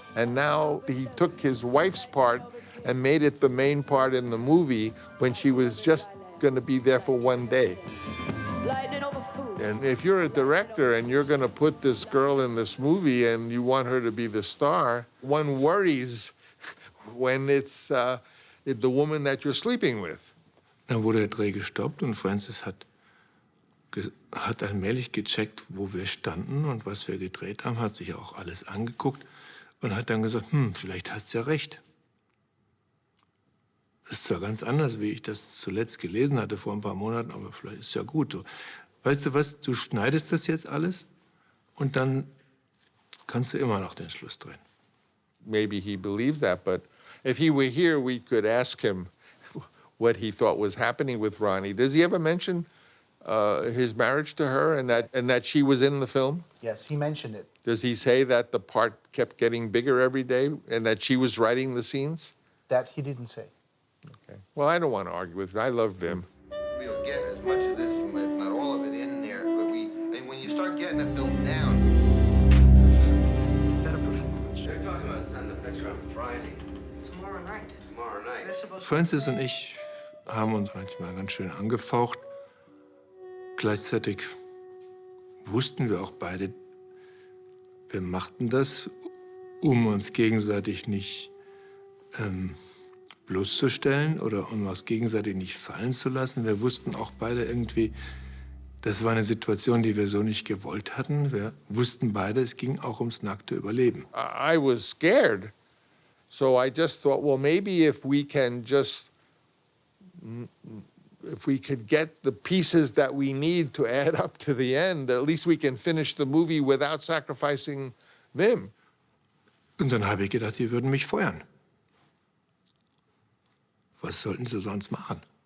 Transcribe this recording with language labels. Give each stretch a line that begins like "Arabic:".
English: And now he took his wife's part and made it the main part in the movie when she was just going to be there for one day. And if you're a director and you're going to put this girl in this movie and you want her to be the star, one worries when it's the woman that you're sleeping with.
German: Dann wurde der Dreh gestoppt und Francis hat allmählich gecheckt, wo wir standen und was wir gedreht haben, hat sich auch alles angeguckt und hat dann gesagt, vielleicht hast du ja recht. Das ist zwar ganz anders, wie ich das zuletzt gelesen hatte vor ein paar Monaten, aber vielleicht ist es ja gut. Weißt du was, du schneidest das jetzt alles und dann kannst du immer noch den Schluss drehen.
English: Maybe he believes that, but if he were here, we could ask him what he thought was happening with Ronnie. Does he ever mention his marriage to her and that she was in the film? Yes, he mentioned it. Does he say that the part kept getting bigger every day and that she was writing the scenes? That he didn't say. Okay. Well, I don't want to argue with him. I love Vim. We'll get as much of this, if not all of it, in there. But when you start getting a film down, better performance. They're talking about sending the picture on Friday. Tomorrow night. Tomorrow night.
German: Francis und ich haben uns manchmal ganz schön angefaucht. Gleichzeitig wussten wir auch beide, wir machten das, um uns gegenseitig nicht bloßzustellen oder um uns gegenseitig nicht fallen zu lassen. Wir wussten auch beide irgendwie, das war eine Situation, die wir so nicht gewollt hatten. Wir wussten beide, es ging auch ums nackte Überleben.
English: I was scared. So I just thought, well, maybe if we could get the pieces that we need to add up to the end, at least we can finish the movie without sacrificing Vim.
German: Und dann habe ich gedacht, die würden mich feuern. Was sollten sie sonst machen?